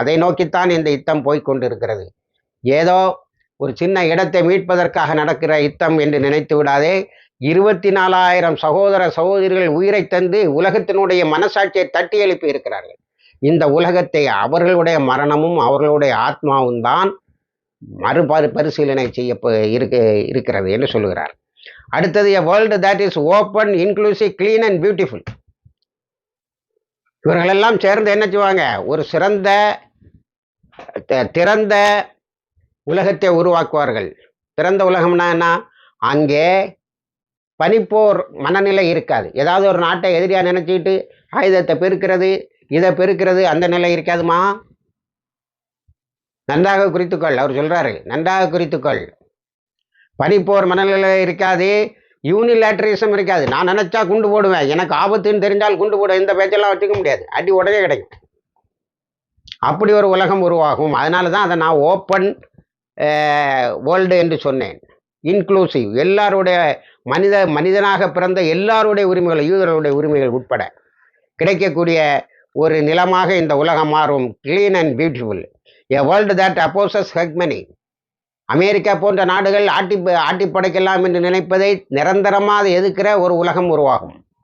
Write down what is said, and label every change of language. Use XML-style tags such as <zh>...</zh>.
<ta>அதை நோக்கித்தான் இந்த யுத்தம் போய்கொண்டிருக்கிறது. ஏதோ ஒரு சின்ன இடத்தை மீட்பதற்காக நடக்கிற யுத்தம் என்று நினைத்து விடாதே. 24,000 சகோதர சகோதரிகள் உயிரை தந்து உலகத்தினுடைய மனசாட்சியை தட்டி எழுப்பி இருக்கிறார்கள். இந்த உலகத்தை அவர்களுடைய மரணமும் அவர்களுடைய ஆத்மாவும் தான் மறுபரிசீலனை செய்ய இருக்கிறது என்று சொல்லுகிறார்.</ta> <en>அடுத்தது, a world that is open, inclusive, clean and beautiful.</en> <ta>இவர்களெல்லாம் சேர்ந்து என்ன செய்வாங்க? ஒரு சிறந்த திறந்த உலகத்தை உருவாக்குவார்கள். திறந்த உலகம்னா என்ன? அங்கே பனிப்போர் மனநிலை இருக்காது. ஏதாவது ஒரு நாட்டை எதிரியா நினைச்சிட்டு ஆயுதத்தை பெருக்கிறது, இதை பெருக்கிறது, அந்த நிலை இருக்காதுமா. நன்றாக குறித்துக்கொள். அவர் சொல்றாரு, நன்றாக குறித்துக்கொள். பனிப்போர் மனநிலை இருக்காது, யூனிலேட்டரிசம் இருக்காது. நான் நினைச்சா குண்டு போடுவேன், எனக்கு ஆபத்துன்னு தெரிஞ்சால் குண்டு போடுவேன், இந்த பேச்செல்லாம் வச்சுக்க முடியாது. அடி உடனே கிடைக்கும். அப்படி ஒரு உலகம் உருவாகும். அதனால தான் அதை நான் ஓப்பன் வேர்ல்டு என்று சொன்னேன். இன்க்ளூசிவ், எல்லாருடைய மனிதனாக பிறந்த எல்லாருடைய உரிமைகள், யூதர்களுடைய உரிமைகள் உட்பட கிடைக்கக்கூடிய ஒரு நிலமாக இந்த உலகம் மாறும்.</ta> <en>Clean and beautiful. A world that opposes hegemony.</en> <ta>America போன்ற நாடுகள் ஆட்டி படைக்கலாம் என்று நினைப்பதை நிரந்தரமாக எதிர்க்கிற ஒரு உலகம் உருவாகும்.</ta>